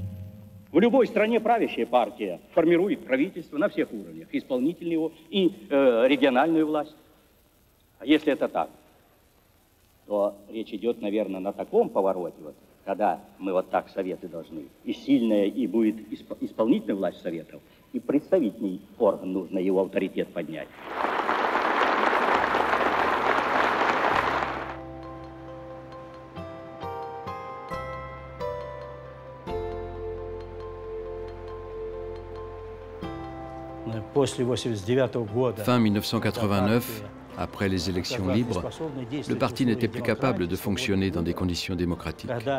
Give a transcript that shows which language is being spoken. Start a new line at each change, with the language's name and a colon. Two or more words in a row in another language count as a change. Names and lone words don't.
Russian: В любой стране правящая партия формирует правительство на всех уровнях, исполнительную и региональную власть. А если это так, то речь идет, наверное, на таком повороте, вот, когда мы вот так советы должны, и сильная, и будет исполнительная власть советов, и представительный орган, нужно его авторитет поднять.
French: Fin 1989, après les élections libres, le parti n'était plus capable de fonctionner dans des conditions démocratiques.